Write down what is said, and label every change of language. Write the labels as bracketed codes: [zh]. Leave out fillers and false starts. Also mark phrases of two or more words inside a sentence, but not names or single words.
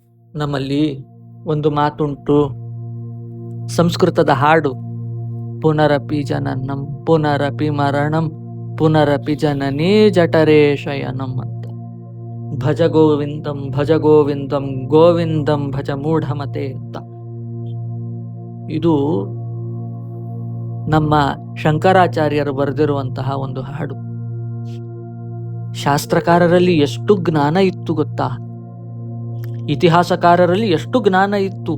[kn] ನಮ್ಮಲ್ಲಿ ಒಂದು ಮಾತುಂಟು, ಸಂಸ್ಕೃತದ ಹಾಡು. [sa] ಪುನರಪಿ ಜನನಂ ಪುನರಪಿ ಮರಣಂ ಪುನರಪಿ ಜನನೇ ಜಠರೇ ಶಯನಂ ಅಂತ. ಭಜ ಗೋವಿಂದಂ ಭಜ ಗೋವಿಂದಂ ಗೋವಿಂದಂ ಭಜ ಮೂಢಮತೆ ಅಂತ. [kn] ಇದು ನಮ್ಮ ಶಂಕರಾಚಾರ್ಯರು ಬರೆದಿರುವಂತಹ ಒಂದು ಹಾಡು. ಶಾಸ್ತ್ರಕಾರರಲ್ಲಿ ಎಷ್ಟು ಜ್ಞಾನ ಇತ್ತು ಗೊತ್ತಾ? ಇತಿಹಾಸಕಾರರಲ್ಲಿ ಎಷ್ಟು ಜ್ಞಾನ ಇತ್ತು?